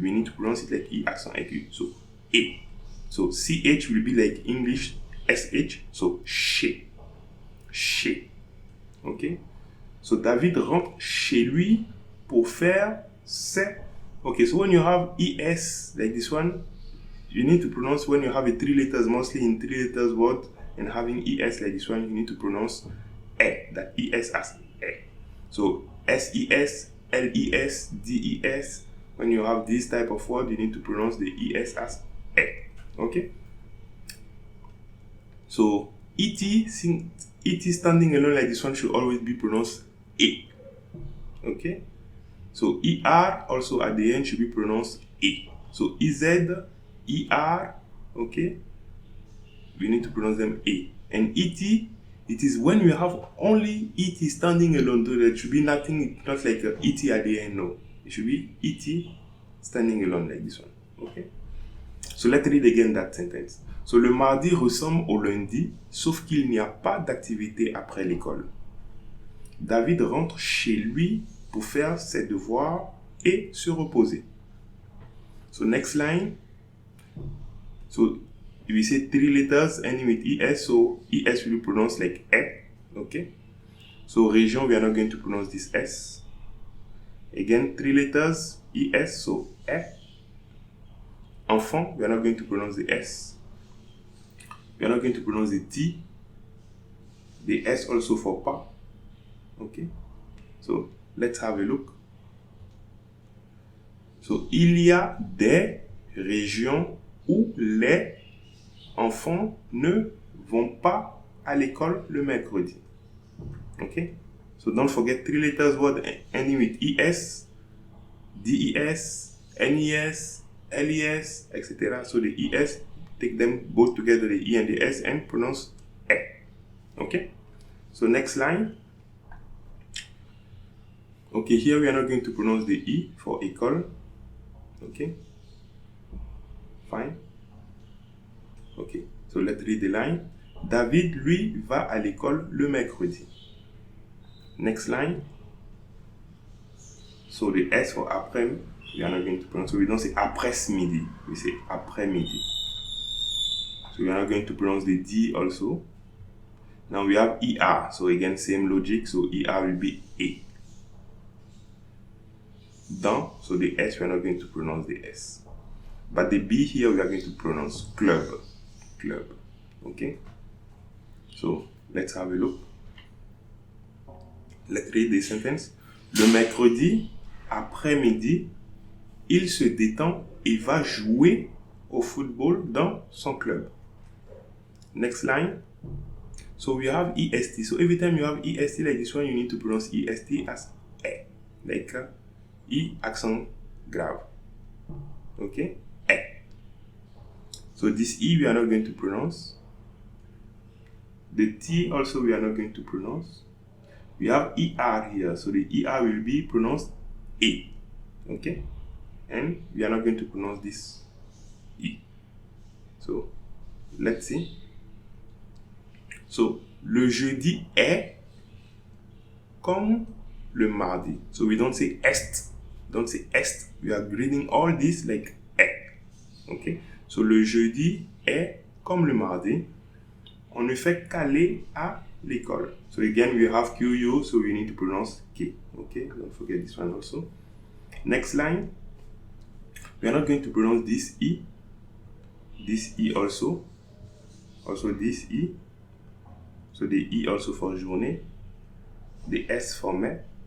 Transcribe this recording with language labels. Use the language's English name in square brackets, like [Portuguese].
[English] We need to pronounce it like E accent aigu. So, E. So, CH will be like English SH. So, chez. Chez. Ok. So, [French] David rentre chez lui pour faire ses. [English] Okay, so when you have ES, like this one, you need to pronounce when you have a 3 letters, mostly in 3 letters word, and having ES like this one, you need to pronounce E, that ES as E. So SES, LES, DES, when you have this type of word, you need to pronounce the ES as E. Okay? So ET standing alone like this one should always be pronounced E. Okay? So ER also at the end should be pronounced E. So EZ, ER, okay? We need to pronounce them A. And ET, it is when you have only ET standing alone, so there should be nothing, not like a ET at the end, no. It should be ET standing alone like this one, okay? So let's read again that sentence. So [French] le mardi ressemble au lundi, sauf qu'il n'y a pas d'activité après l'école. David rentre chez lui pour faire ses devoirs et se reposer. [English] So next line. So we say 3 letters ending with ES, so ES will be pronounced like E, okay? So région, we are not going to pronounce this S. Again, 3 letters, ES, so E. Enfant, we are not going to pronounce the S. We are not going to pronounce the T. The S also for pas, okay? So let's have a look. So [French] il y a des régions où les enfants ne vont pas à l'école le mercredi. [English] Okay? So don't forget 3 letters word ending with ES, DES, NES, LES, etc. So the ES, take them both together, the E and the S, and pronounce E. Okay? So next line. Okay, here we are not going to pronounce the E for école. Okay? Fine. Okay, so let's read the line. [French] David, lui, va à l'école le mercredi. [English] Next line. So the S for après, we are not going to pronounce. So we don't say après-midi. We say après-midi. So we are not going to pronounce the D also. Now we have ER. So again, same logic. So ER will be A. Dans, so the S, we are not going to pronounce the S. But the B here, we are going to pronounce club. Club. Okay? So, let's have a look. Let's read the sentence. [French] Le mercredi, après-midi, il se détend et va jouer au football dans son club. [English] Next line. So, we have EST. So, every time you have EST like this one, you need to pronounce EST as E. Like E accent grave. Okay? E. So this E we are not going to pronounce. The T also we are not going to pronounce. We have ER here. So the ER will be pronounced E. Okay? And we are not going to pronounce this E. So let's see. So [French] le jeudi est comme le mardi. [English] So we don't say est. Don't say est. We are reading all this like est. Okay? So [French] le jeudi est comme le mardi. On ne fait qu'aller à l'école. [English] So again we have QU, so we need to pronounce K. Okay? Don't forget this one also. Next line. We are not going to pronounce this E. This E also. Also this E. So the E also for journée. The S for mai.